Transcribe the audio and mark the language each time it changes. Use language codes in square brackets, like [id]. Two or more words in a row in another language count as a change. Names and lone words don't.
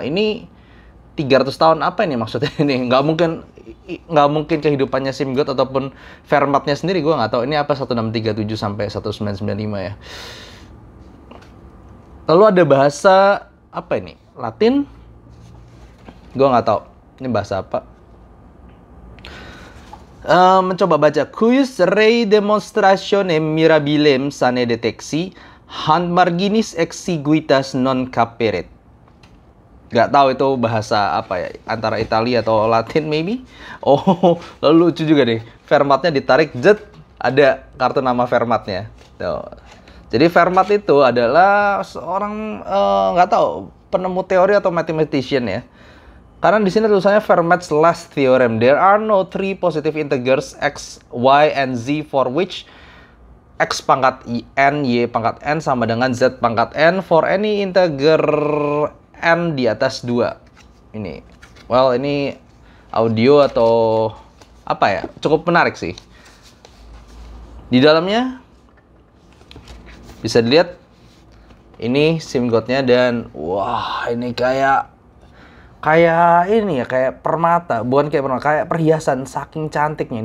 [id] Ini 300 tahun apa ini maksudnya ini? Nggak mungkin kehidupannya SIMGOT ataupun Vermatnya sendiri, gue nggak tahu. Ini apa 1637 sampai 1995 ya. Lalu ada bahasa apa ini? Latin? Gue nggak tahu. Ini bahasa apa? Mencoba baca. [la] Cuius rei demonstratione mirabilem sane detexi hand marginis exiguitas non caperet. [id] Gak tahu itu bahasa apa ya, antara Italia atau Latin maybe. Oh, lalu lucu juga deh, Vermatnya ditarik, jet, ada kartu nama Vermatnya. Tuh. Jadi Vermat itu adalah seorang nggak tahu penemu teori atau mathematician ya. Karena di sini tulisannya [en] Vermat's Last Theorem. There are no 3 positive integers x, y, and z for which x [id] pangkat n, y pangkat n sama dengan z pangkat n [en] for any integer n [id] di atas 2. Ini, well, ini audio atau apa ya, cukup menarik sih. Di dalamnya Bisa dilihat ini SIM guard-nya, dan wah ini kayak ini ya, kayak permata, bukan kayak permata, kayak perhiasan, saking cantiknya.